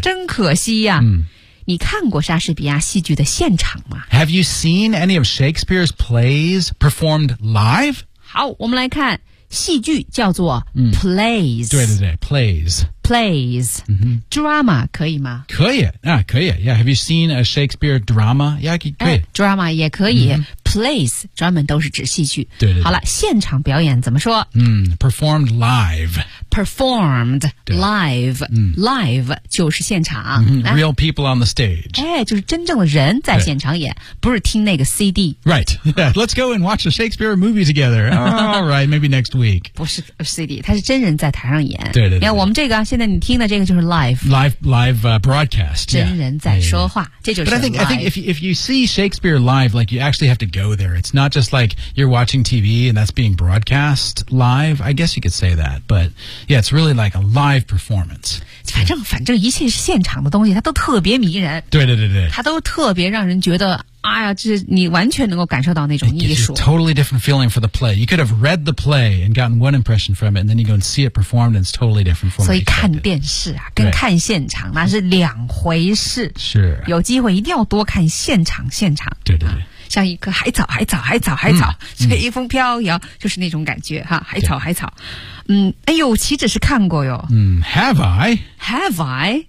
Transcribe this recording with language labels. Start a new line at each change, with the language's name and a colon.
Chinese: 真可惜呀、你看过莎士比亚戏剧的现场吗
English: ？Have you seen any of Shakespeare's plays performed live?
Chinese: 好，我们来看戏剧叫做 plays.、对对对 ，plays. Plays.、drama 可以吗？可以啊，可以。
English: Yeah. Have you seen a Shakespeare drama? Yeah, 可以。
Chinese: Drama 也可以。Plays 专门都是指戏剧。对 对。好了，现场表演怎么说？
English: Performed live. Performed live. Live
Chinese: 就是现场。
English: Real people on the stage.
Chinese: 哎，就是真正的人在现场演，不是听那个 CD。
English: Right. Yeah. Let's go and watch a Shakespeare movie together. All right. Maybe next week.
Chinese: 不是 CD， 他是真人在台上演。对 对。你看我们这个，现在你听的这个就是 live。
English: Live broadcast.
Chinese: 真人在说话，
English: yeah.
Chinese: 这就是 live.
English: But I think if you see Shakespeare live, like you actually have to. Go there. It's not just like you're watching TV and that's being broadcast live. I guess you could say that, but yeah, it's really like a live performance.
Chinese: 反正一切是现场的东西，它都特别迷人。对对对对，它都特别让人觉得，哎呀，这你完全能够感受到那种艺术。
English: It gives you a totally different feeling for the play. You could have read the play and gotten one impression from it, and then you go and see it performed, and it's totally different from.
Chinese: 所以看电视啊，跟看现场那是两回事。是，有机会一定要多看现场。对对对。像一颗海藻，随风飘摇，就是那种感觉哈。海草，哎呦，岂止是看过哟。
English: Have I?